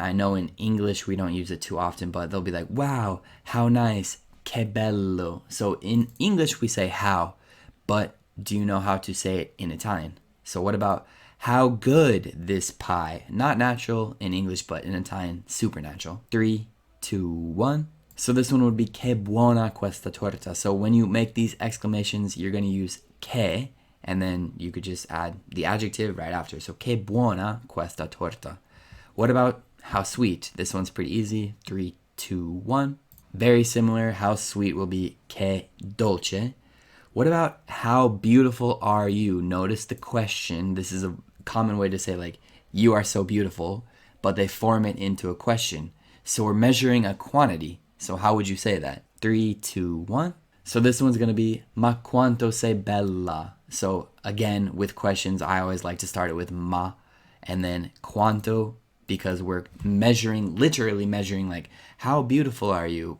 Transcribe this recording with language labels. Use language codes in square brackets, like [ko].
[en] I know in English we don't use it too often, but they'll be like, wow, how nice, [it] che bello. [en] So in English we say how, but do you know how to say it in Italian? So what about how good this pie? Not natural in English, but in Italian, supernatural. 3, 2, 1. So this one would be [it] che buona questa torta. [en] So when you make these exclamations, you're going to use che, and then you could just add the adjective right after. [it] So che buona questa torta. [en] What about how sweet? This one's pretty easy. 3, 2, 1. Very similar. How sweet will be [it] che dolce. [en] What about how beautiful are you? Notice the question. This is a common way to say like, you are so beautiful, but they form it into a question. So we're measuring a quantity. So how would you say that? 3, 2, 1. So this one's going to be [it] ma quanto sei bella. [en] So again, with questions, I always like to start it with ma and then quanto, because we're measuring, literally measuring like, how beautiful are you?